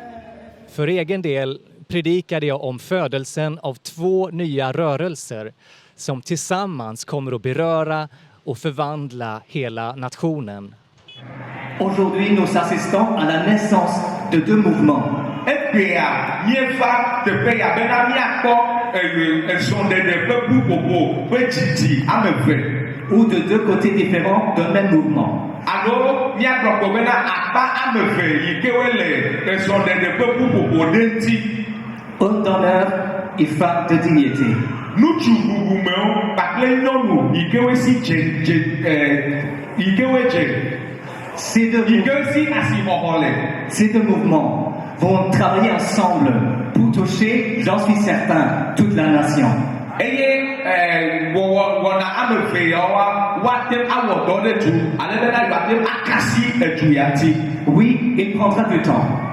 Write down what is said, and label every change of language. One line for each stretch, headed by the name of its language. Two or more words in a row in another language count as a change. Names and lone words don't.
Swedish: För egen del predikade jag om födelsen av 2 nya rörelser som tillsammans kommer att beröra och förvandla hela nationen.
French: Aujourd'hui, nous assistons à la naissance de deux mouvements.
Ewe: Ekpea miefa teƒe ya bena miakpɔ esɔ̃ɖeɖe ƒe ƒuƒoƒo ƒe dzidzi ame eve.
French: Ou de deux côtés différents d'un même mouvement.
Ewe: Alo miagblɔ kpɔ bena akpa ame eve yi ke wole esɔ̃ɖeɖe ƒe ƒuƒoƒo ɖe ŋuti.
French: Homme d'honneur et femme de dignité.
Ewe: Nutsu bubumewo kpakple nyɔnu yi ke wosi yi ke wodze.
French: Ces deux mouvements vont travailler ensemble pour toucher, j'en suis certain, toute la nation. Oui, il prendra du temps.